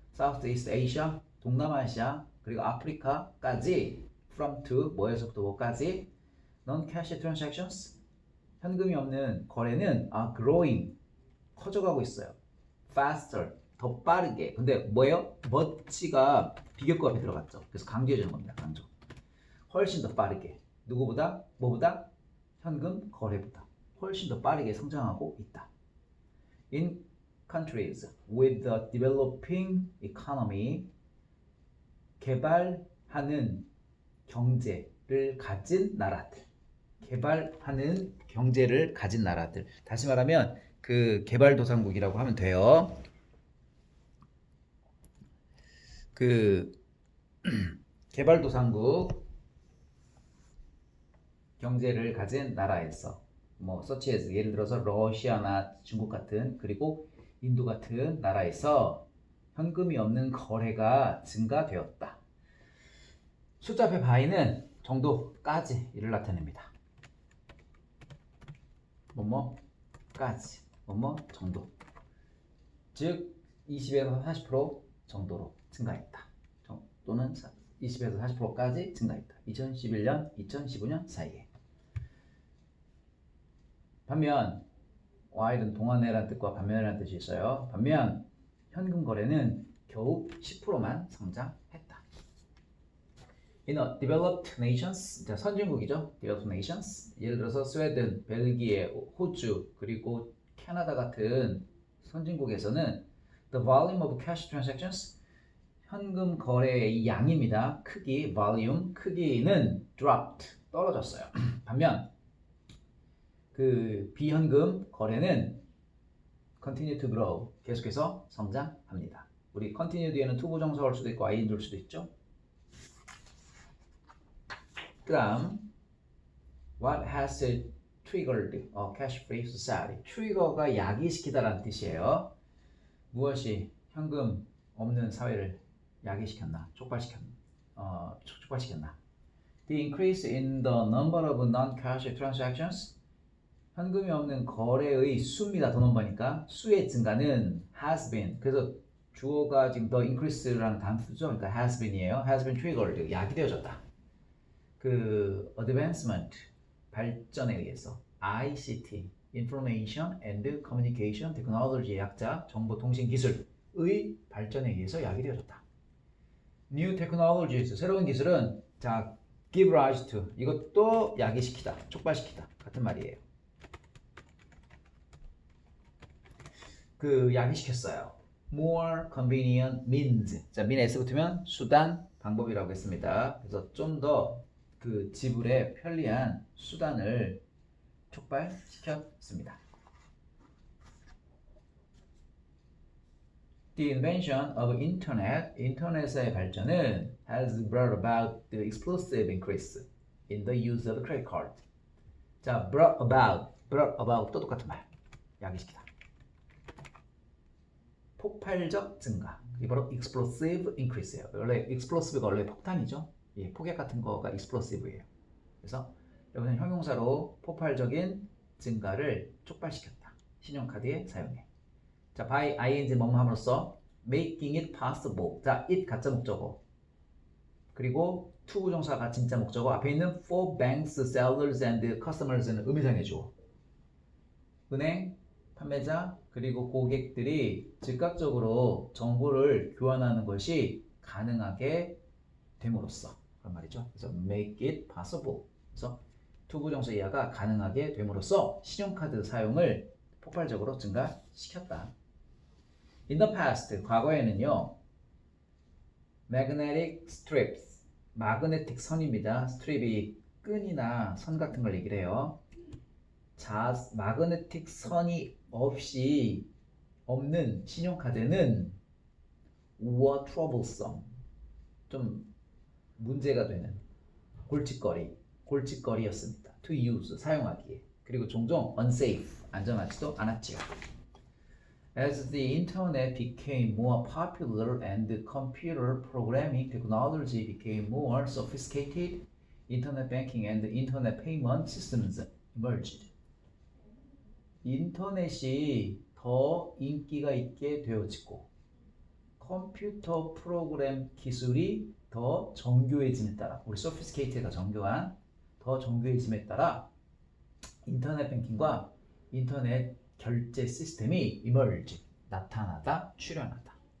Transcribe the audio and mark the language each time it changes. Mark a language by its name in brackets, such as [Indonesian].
[Korean] Southeast Asia, 동남아시아, 그리고 아프리카까지, [English] from to, [Korean] 뭐에서부터 뭐까지, [English] non-cash transactions, [Korean] 현금이 없는 거래는 [English] growing, [Korean] 커져가고 있어요. [English] faster, [Korean] 더 빠르게. 근데 뭐예요? much가 비교과 앞에 들어갔죠. 그래서 강조해주는 겁니다. 강조. 훨씬 더 빠르게. 누구보다? 뭐보다? 현금 거래보다 훨씬 더 빠르게 성장하고 있다. [English] In countries with a developing economy, [Korean] 개발하는 경제를 가진 나라들. 개발하는 경제를 가진 나라들. 다시 말하면 그 개발도상국이라고 하면 돼요. 그 개발도상국 경제를 가진 나라에서 뭐 [English] such as [Korean] 예를 들어서 러시아나 중국 같은 그리고 인도 같은 나라에서 현금이 없는 거래가 증가되었다. 숫자 앞에 by는 정도까지 이를 나타냅니다. 뭐뭐까지 뭐뭐 정도. 즉 20에서 40% 정도로 증가했다. 또는 20에서 40%까지 증가했다. 2011년, 2015년 사이에. 반면 while은 동안이라는 뜻과 반면이라는 뜻이 있어요. 반면 현금 거래는 겨우 10%만 성장했다. [English] In a developed nations, [Korean] 자, 선진국이죠. [English] developed nations. [Korean] 예를 들어서 스웨덴, 벨기에, 호주, 그리고 캐나다 같은 선진국에서는 [English] the volume of cash transactions, [Korean] 현금 거래의 양입니다. 크기, volume, 크기는 [English] dropped, [Korean] 떨어졌어요. 반면 그 비현금 거래는 [English] continue to grow, [Korean] 계속해서 성장합니다. 우리 continue 뒤에는 to 부정사 올 수도 있고 ing를 올 수도 있죠. 그 다음 [English] what has triggered a cash-free society. [Korean] 트리거가 야기시키다라는 뜻이에요. 무엇이 현금 없는 사회를 야기시켰나? 촉발시켰나? [English] The increase in the number of non-cash transactions. [Korean] 현금이 없는 거래의 수입니다. 더 넘버니까 수의 증가는 [English] has been. [Korean] 그래서 주어가 지금 the increase라는 단수죠. 그러니까 [English] has been [Korean] 이에요. [English] has been triggered. [Korean] 야기되어졌다. 그 advancement 발전에 의해서 ICT [English] Information and Communication Technology [Korean] 의 약자 정보통신기술의 발전에 의해서 야기되어졌다. [English] New technologies [Korean] 새로운 기술은 자 [English] give rise to [Korean] 이것도 야기시키다, 촉발시키다 같은 말이에요. 그 야기시켰어요. [English] more convenient means. [Korean] 자, mean s 붙으면 수단, 방법이라고 했습니다. 그래서 좀 더 그 지불에 편리한 수단을 촉발시켰습니다. [English] The invention of internet, [Korean] 인터넷의 발전은 [English] has brought about the explosive increase in the use of credit card. [Korean] 자, [English] brought about [Korean] 또 똑같은 말. 야기시키다. 폭발적 증가. 이게 바로 [English] explosive increase [Korean] 예요. 원래 explosive가 원래 폭탄이죠. 예, 폭약 같은 거가 explosive예요. 그래서 여기서는 형용사로 폭발적인 증가를 촉발시켰다. 신용카드의 사용에. [English] 자, by ing [Korean] 뭐뭐 함으로써 [English] making it possible. [Korean] 자, it 가짜 목적어. 그리고 to 부정사가 진짜 목적어. 앞에 있는 [English] for banks, sellers and customers [Korean] 는 의미상의 주어. 은행, 판매자, 그리고 고객들이 즉각적으로 정보를 교환하는 것이 가능하게 됨으로써 그런 말이죠. 그래서 [English] make it possible. [Korean] 그래서 to 부정사 이하가 가능하게 됨으로써 신용카드 사용을 폭발적으로 증가시켰다. [English] In the past, [Korean] 과거에는요. magnetic strips, 마그네틱 선입니다. 스트립이 끈이나 선 같은 걸 얘기를 해요. 자, 마그네틱 선이 없이 없는 신용카드는 [English] were troublesome, [Korean] 좀 문제가 되는 골칫거리였습니다. to use, 사용하기에. 그리고 종종 [English] unsafe, [Korean] 안전하지도 않았지요. [English] As the internet became more popular and the computer programming technology became more sophisticated, internet banking and internet payment systems emerged. [Korean] 인터넷이 더 인기가 있게 되어지고 컴퓨터 프로그램 기술이 더 정교해짐에 따라, 우리 sophisticated가 정교한, 더 정교해짐에 따라 인터넷 뱅킹과 인터넷 결제 시스템이 [English] emerge, [Korean] 나타나다, 출현했다.